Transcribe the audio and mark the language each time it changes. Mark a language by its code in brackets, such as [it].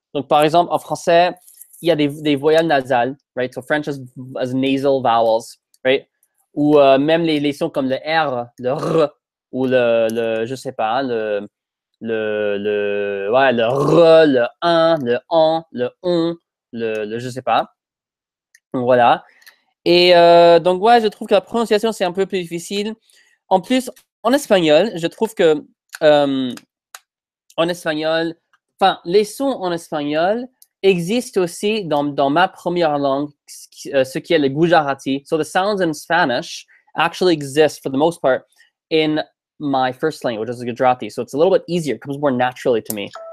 [fr] Donc, par exemple, en français, il y a des voyelles nasales, [en] right? So French has nasal vowels, right? [fr] Ou même les sons comme le R, le R, ou le je sais pas, le R, le 1, le an, le on, le je sais pas. Voilà. Et donc, ouais, je trouve que la prononciation, c'est un peu plus difficile. En plus, en espagnol, je trouve que en espagnol, les sons en espagnol existent aussi dans ma première langue, ce qui est le Gujarati. [en] So the sounds in Spanish actually exist for the most part in my first language, which is Gujarati. So it's a little bit easier. It comes more naturally to me.